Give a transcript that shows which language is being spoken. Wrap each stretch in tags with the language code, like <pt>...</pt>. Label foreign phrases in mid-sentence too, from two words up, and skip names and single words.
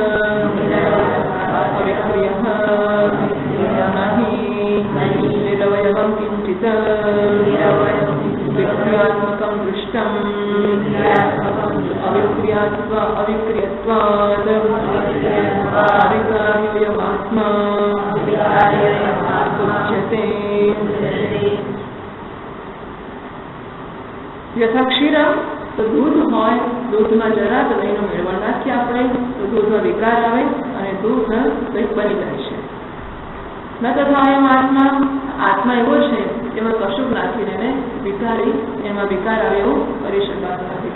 <sa>अविक्रियः नहि निरवयवं किंचित् विक्रियात्मकं दृष्टम् अविक्रियत्वात् अविकार्योऽयमात्मा उच्यते. यथा क्षीर</sa> <gu>તો દૂધ હોય, દૂધમાં જરા તો દહીંનો મેળવણ નાખીએ આપણે તો દૂધમાં વિકાર આવે અને દૂધ દહીં બની જાય છે.</gu> <sa>न तथा</sa> <gu>એમ આત્મા એવો છે એમાં કશુંક નાખીને એને વિકારી એમાં વિકાર આવે એવું કરી શકાતું નથી.</gu>